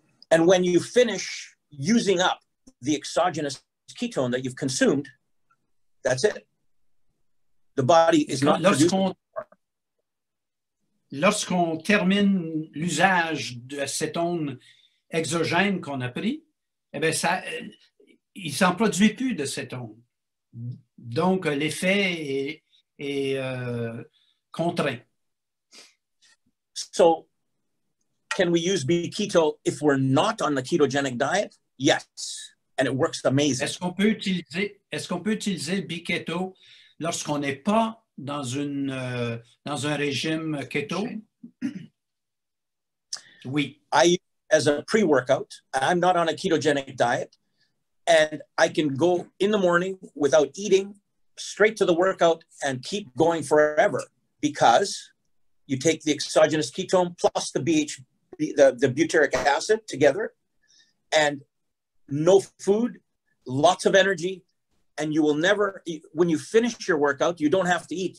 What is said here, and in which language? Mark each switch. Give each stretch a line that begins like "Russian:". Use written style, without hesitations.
English: And when you finish using up the exogenous ketone that you've consumed, that's it. The body is not producing.
French: Lorsqu'on termine l'usage de cétone exogène qu'on a pris, eh bien il ne s'en produit plus de cétone. Donc, l'effet est contraint.
English: So, can we use B-keto if we're not on the ketogenic diet? Yes, and it works amazing.
French: Est-ce qu'on peut utiliser le B-keto lorsqu'on n'est pas dans un régime keto? Oui.
English: I use it as a pre-workout. I'm not on a ketogenic diet. And I can go in the morning without eating, straight to the workout, and keep going forever because you take the exogenous ketone plus the butyric acid together, and no food, lots of energy, and you will never, when you finish your workout, you don't have to eat.